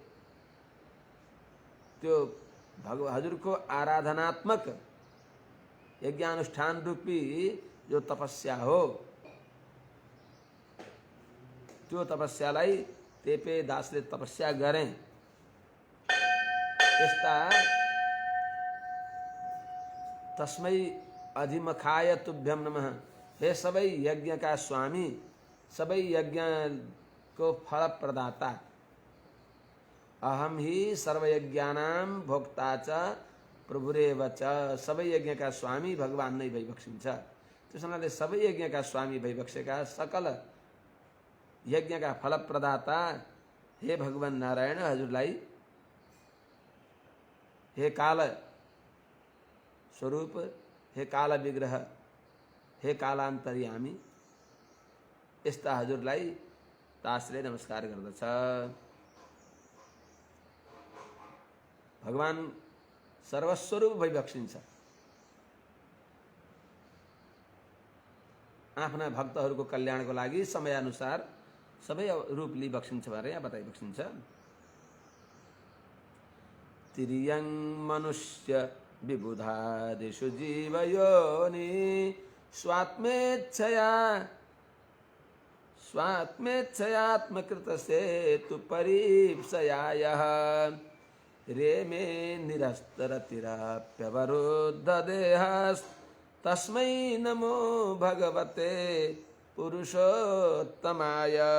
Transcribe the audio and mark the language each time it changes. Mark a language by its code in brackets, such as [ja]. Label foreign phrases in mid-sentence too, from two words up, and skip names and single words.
[ne] त्यो हजुरको आराधनात्मक यज्ञानुष्ठान रूपी जो तपस्या हो त्यो तपस्यालाई तेपे दासले तपस्या गरें। [sa] यस्ता तस्मै अधिमखाय तुभ्यम नमः, [ne] हे सबै यज्ञ का स्वामी, सबै यज्ञ को फल प्रदाता, [sa] अहम ही सर्वयज्ञानां भोक्ता च प्रभुरेव च, [ne] सबै यज्ञ का स्वामी भगवान नै भइबक्सिन्छ। त्यस हुनाले सबै यज्ञ का स्वामी भइबक्सेका सकल यज्ञ का फल प्रदाता हे भगवान नारायण हजुरलाई, हे काल स्वरूप, हे काल विग्रह, हे कालान्तर्यामी, यस्ता हजुरलाई दासले नमस्कार गर्दछ। भगवान सर्वस्वरूप भइबक्सिन्छ। आफ्ना भक्तहरूको कल्याणको लागि समयानुसार सबै रूप लिई बक्सिन्छ भनेर यहाँ बताइबक्सिन्छ। [sa] तिर्यं मनुष्य विबुधादिषु जीवयोनि स्वात्मेच्छयात्मकृतसेतु परीप्सया यः रेमे निरस्तरतिरप्यवरुद्धदेहस्तस्मै नमो भगवते पुरुषोत्तमाय।